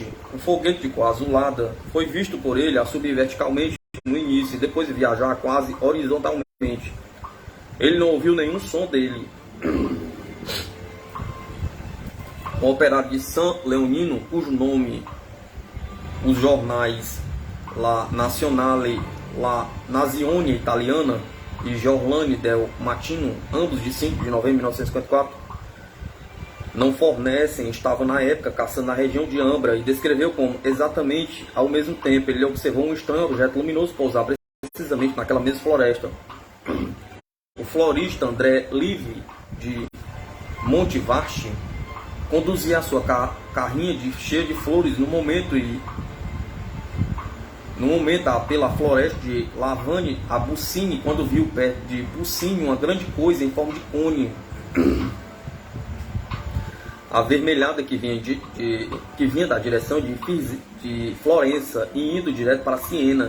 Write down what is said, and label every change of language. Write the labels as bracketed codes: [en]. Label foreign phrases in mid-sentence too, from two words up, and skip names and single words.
[pt] Um foguete de cor azulada foi visto por ele a subir verticalmente no início e depois viajar quase horizontalmente. Ele não ouviu nenhum som dele. Um operário de San Leonino, cujo nome os jornais La Nazionale, La Nazione Italiana e Giornale del Mattino, ambos de 5 de novembro de 1954, não fornecem, estava na época caçando na região de Ambra e descreveu como, exatamente ao mesmo tempo, ele observou um estranho objeto luminoso pousar precisamente naquela mesma floresta. O florista André Live, de Montevarchi, conduzia a sua carrinha cheia de flores no momento pela floresta de Lavane a Bucine, quando viu perto de Bucine uma grande coisa em forma de cone, avermelhada, que vinha da direção de Florença e indo direto para Siena.